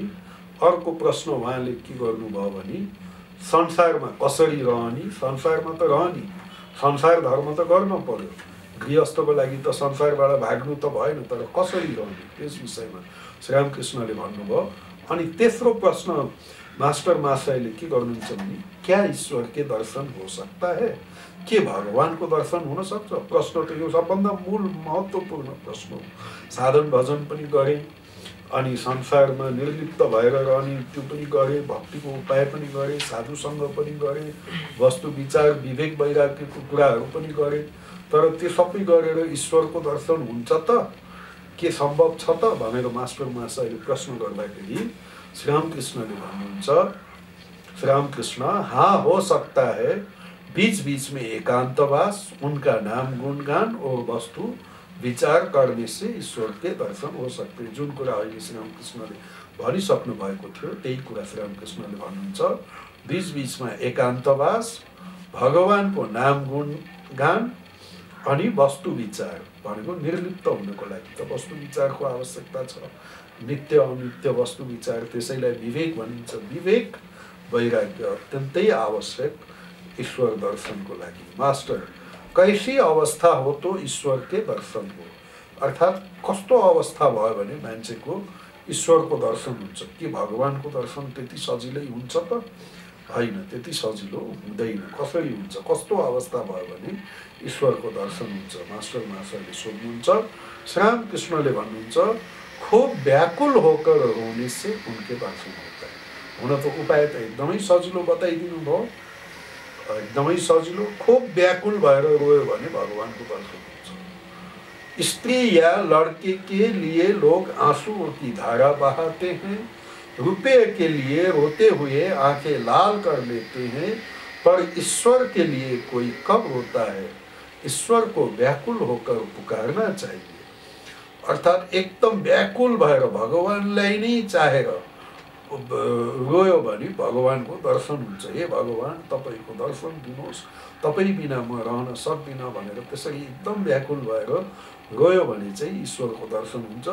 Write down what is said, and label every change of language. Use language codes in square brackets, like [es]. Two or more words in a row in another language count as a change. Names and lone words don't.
[ne] अर्को प्रश्न उहाँले के गर्नुभयो भने संसारमा कसरी रहने। संसारमा त रहने, संसार धर्म त गर्न पर्यो। गृहस्थको लागि त संसारबाट भाग्नु त भएन, तर कसरी रहने त्यस विषयमा श्री रामकृष्णले भन्नुभयो। अनि तेस्रो प्रश्न मास्टर महाशयले के गर्नुहुन्छ भने [hi] क्या ईश्वर के दर्शन हो सकता है? [ne] के भगवान को दर्शन हुन सक्छ? प्रश्न त यो सबभन्दा मूल महत्त्वपूर्ण प्रश्न हो। साधन भजन पनि गरे, अनि संसारमा निर्लिप्त भएर रहने त्यो पनि गरे, भक्तिको उपाय पनि गरे, साधुसँग पनि गरे, वस्तु विचार विवेक वैराग्यको कुराहरू पनि गरे, तर त्यो सबै गरेर ईश्वरको दर्शन हुन्छ त? के सम्भव छ त भनेर मास्टर महाशयले प्रश्न गर्दाखेरि श्री रामकृष्णले भन्नुहुन्छ, [hi] श्री रामकृष्ण, हाँ हो सकता है बीच बीच में एकांतवास, उनका नाम गुणगान और वस्तु विचार करने से ईश्वर के दर्शन हो सकते हैं। [ne] जुन कुरा अहिले श्री रामकृष्णले भनिसक्नु भएको थियो त्यही कुरा श्री रामकृष्णले भन्नुहुन्छ, बीच बीचमा एकान्तवास, भगवानको नाम गुणगान अनि वस्तु विचार भनेको निर्लिप्त हुनको लागि त वस्तु विचारको आवश्यकता छ। नित्य अनित्य वस्तु विचार, त्यसैलाई विवेक भनिन्छ। विवेक वैराग्य अत्यन्तै आवश्यक ईश्वर दर्शन को लागि। मास्टर, [hi] कैसी अवस्था हो तो ईश्वर के दर्शन हो, [ne] अर्थात कस्तो अवस्था भयो भने मान्छेको ईश्वरको दर्शन हुन्छ? कि भगवानको दर्शन त्यति सजिलै हुन्छ त? होइन, त्यति सजिलो हुँदैन। कसरी हुन्छ, कस्तो अवस्था भयो भने ईश्वरको दर्शन हुन्छ? मास्टर महाशयले सोध्नुहुन्छ। श्री रामकृष्णले भन्नुहुन्छ, [hi] खूब व्याकुल होकर रोने से उनके दर्शन होता है। [ne] हुन त उपाय त एकदमै सजिलो बताइदिनु भयो, एकदमै सजिलो। खूब व्याकुल भएर रोयो भने भगवानको दर्शन हुन्छ। [hi] स्त्री या लड़के के लिए लोग आंसुओं की धारा बहाते हैं, रुपये के लिए रोते हुए आंखें लाल कर लेते हैं, पर ईश्वर के लिए कोई कब रोता है? ईश्वर को व्याकुल होकर पुकारना चाहिए। [ne] अर्थात एकदम व्याकुल भएर भगवानलाई नै चाहेर रोयो भने भगवानको दर्शन हुन्छ। हे भगवान, तपाईको दर्शन दिनुहोस्, तपाईँ बिना म रहन सक्दिनँ भनेर त्यसरी एकदम व्याकुल भएर रोयो भने चाहिँ ईश्वरको दर्शन हुन्छ।